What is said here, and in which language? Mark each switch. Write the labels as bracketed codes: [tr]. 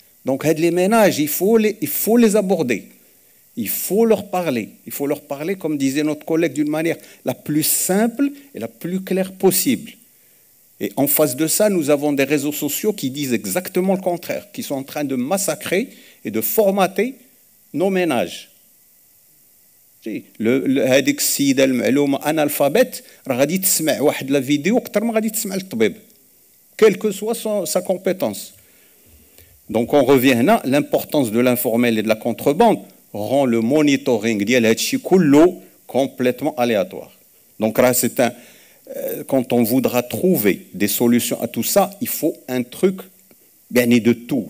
[fr] Donc, les ménages, il faut les aborder. Il faut leur parler. Il faut leur parler, comme disait notre collègue, d'une manière la plus simple et la plus claire possible. Et en face de ça, nous avons des réseaux sociaux qui disent exactement le contraire, qui sont en train de massacrer et de formater nos ménages. [ar] هذيك السيدة المعلومة analphabète راه غادي تسمع واحد لا فيديو أكثر ما غادي تسمع الطبيب, [fr] quelle que soit sa compétence. Donc on revient là, l'importance de l'informel et de la contrebande rend le monitoring [ar] ديال هادشي كله [fr] complètement aléatoire. Donc là c'est quand on voudra trouver des solutions à tout ça, il faut un truc de tout.